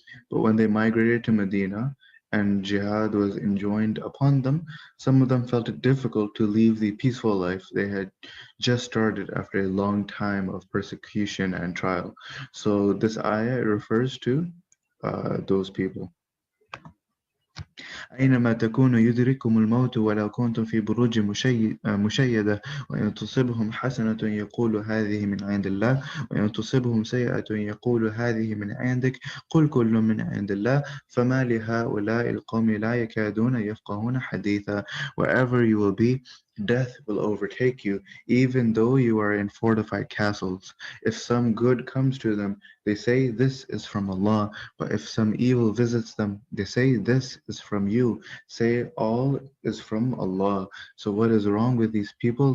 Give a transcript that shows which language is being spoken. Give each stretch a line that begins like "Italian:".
English: But when they migrated to Medina and jihad was enjoined upon them, some of them felt it difficult to leave the peaceful life they had just started after a long time of persecution and trial. So this ayah refers to those people.
Arabic: أينما تكونوا يدرككم الموت ولو كنتم في بروج مشيدة وإن تصبهم حسنة يقول هذه من عند الله وإن تصبهم سيئة يقول هذه من عندك قل كل من عند الله فما لهؤلاء القوم لا يكادون يفقهون حديثا.
English: Wherever you will be, death will overtake you, even though you are in fortified castles. If some good comes to them, they say this is from Allah, but if some evil visits them, they say this is from you. Say all is from Allah. So what is wrong with these people?